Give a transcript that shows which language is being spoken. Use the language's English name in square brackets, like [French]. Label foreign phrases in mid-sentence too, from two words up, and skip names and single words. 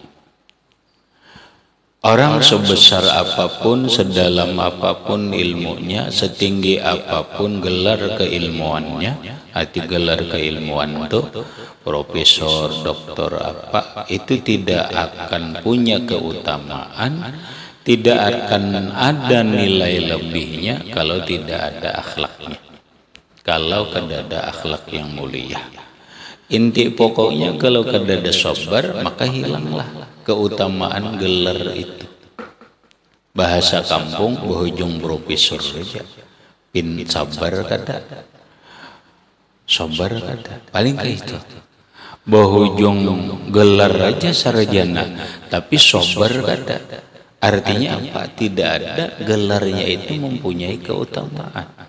[Indonesian] Orang sebesar apapun, sedalam apapun ilmunya, setinggi apapun gelar keilmuannya, arti gelar keilmuan itu profesor, doktor apa, itu tidak akan punya keutamaan, tidak akan ada nilai lebihnya kalau tidak ada akhlaknya. [Banjar] Kalau kada akhlak yang mulia, inti pokoknya kalau kada sabar maka hilanglah keutamaan gelar itu. Bahasa kampung berujung profesor saja, pin sabar kada, sabar kada, paling kayak itu. Berujung gelar aja sarjana, tapi sabar kada. [Indonesian] Artinya apa? Tidak ada gelarnya itu mempunyai keutamaan.